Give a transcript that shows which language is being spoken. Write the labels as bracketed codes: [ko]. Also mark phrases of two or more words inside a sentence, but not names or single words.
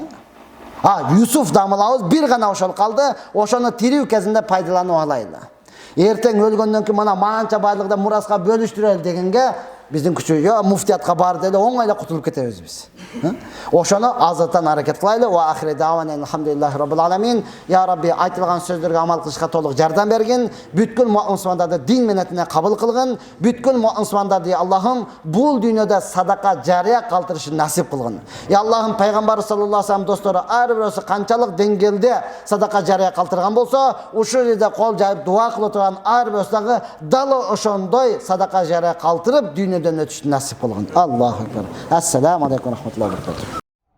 [ky] Юсуф дамылабыз бир гана ошол калды, ошону тирүү кезинде пайдаланып алайлы. Эртең өлгөндөн кийин мына манча байлыкты Мураска бөлүштүрөлү дегенге биздин күчү муфтиятка бар деле оңой эле кутулуп кетебиз биз. Ошону азыртан аракет кылайлы. [ar] وآخر دعوانا الحمد لله رب العالمين. يا ربي, [ky] айтылган сөздөргө амал кылышка толук жардам бергин. Бүткүл мусулмандарды дин менетине кабыл кылгын. Бүткүл мусулмандарды Аллахым бул дүйнөдө садака жарыя калтырышын насип кылгын. Я Аллахым, пайгамбар [ar] صلى الله عليه وسلم [ky] достору ар бирөөсү канчалык деңгээлде садака жарыя калтырган болсо, ушул жерде кол жайып дуа кылып турган ар бирөөсү дагы далы ошондой садака жарыя калтырып дүйнөдөн өтүштү насип кылгын. [ar] الله أكبر. السلام عليكم رحمة الله وبركاته.